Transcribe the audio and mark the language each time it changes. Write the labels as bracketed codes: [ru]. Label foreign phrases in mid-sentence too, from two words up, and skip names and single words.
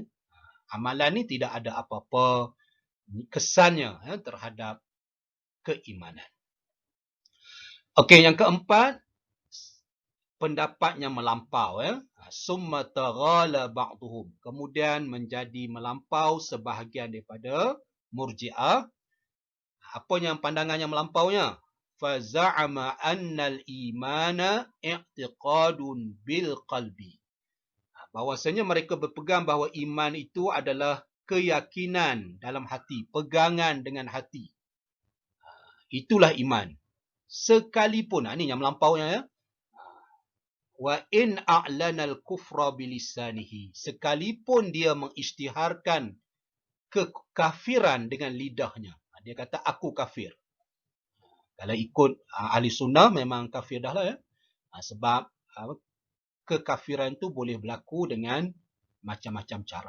[ms] Amalan ni tidak ada apa-apa kesannya terhadap keimanan. Okey, yang keempat, pendapatnya melampau. [ar] ثم تغالى بعضهم. [ms] Kemudian menjadi melampau sebahagian daripada Murji'ah. Apa yang pandangannya melampaunya? [ar] فزعم أن الإيمان اعتقاد بالقلب. [ms] Bahawasanya mereka berpegang bahawa iman itu adalah keyakinan dalam hati, pegangan dengan hati. Itulah iman. Sekalipun, ini yang melampaunya ya. [ar] وإن أعلن الكفر بلسانه. [ms] Sekalipun dia mengisytiharkan kekafiran dengan lidahnya. Dia kata aku kafir. Kalau ikut ahli sunnah memang kafir dah lah ya. Sebab kekafiran tu boleh berlaku dengan macam-macam cara.